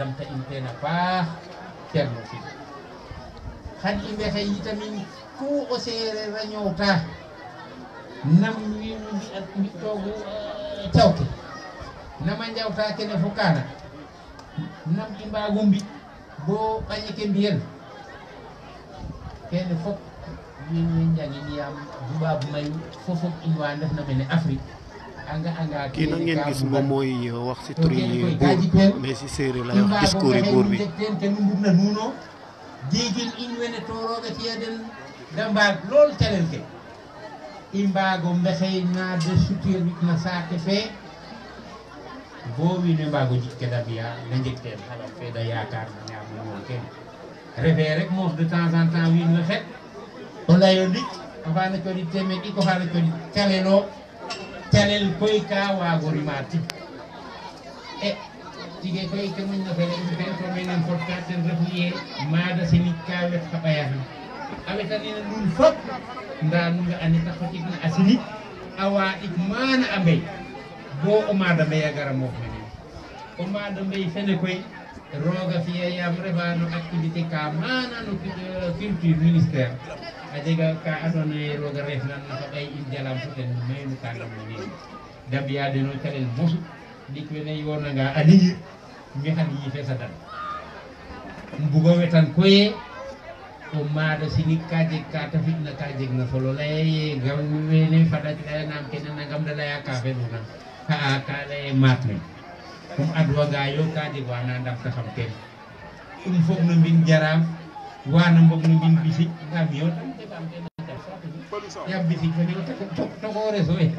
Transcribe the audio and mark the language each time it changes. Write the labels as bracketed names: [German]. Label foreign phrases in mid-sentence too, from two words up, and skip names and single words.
[Serer] damta in teen a paax Thierno Sid xan i mbexey yitamin ku o seereer a ñoowta nam wiin we mbi'toogu caw ke nama njawta kene fo kaana nam i mbaago mbi' bo ɓaƴe ke mbi'el kene fop wiin we njangin yaam dubaab mayu fo fop in wa ndefna mene Afrique [Wolof] kii na ngeen gis moom mooy wax ci turi buur mais ci séeréer lay wax discours yi buur bi [Serer] ten nu mbugna nuuno jigin in wene to rooga ci'a den da mbaag lool calel ke i mbaago mbexey na de suturna saate fe bo wiin we mbaago jik ke da mbi'a da njeg teen xalam fe da yaakaar na ñaam ñool kene refe rek moof [French] de temps en temps [Serer] wiin we xet o layo ndik a faana coɗit temed ɗik o faana coɗit calelo calel koy ka waago rima tig e tige koy ke moƴna fele in ten to menen fodka ten refu ye maada sinig ka wet xa ɓayaxin a wetanina nuun fop nda nu nga'ani ta xotikna a sinig a waaɗik maana a mbey bo o maada mbey a gara moof mene o maada mbey fene koy rooga fiya yaam refa no activité ka maana no [French] culture ministère [Serer] a jega ka andoona yee rooga refnan na xa ɓay in jalam fo ten maynu ka ndamna neen da mbi'a den o calel mosu ndik wene yoonanga a liñir mexan yiife sadan mbugo wetan koye o maada sinig ka jeg ka ta fi'na ka jegna solo laya ye gam wene fada layanaam kene nangam da laya ka feluna xa'a ka laye maat ne um adwanga yo ka jeg wana ndamtaxam teen um fog no mbin jaraaf wana mbog no mbin bisik ngam yo tam deɓam ten yaam bisik fene o togo reso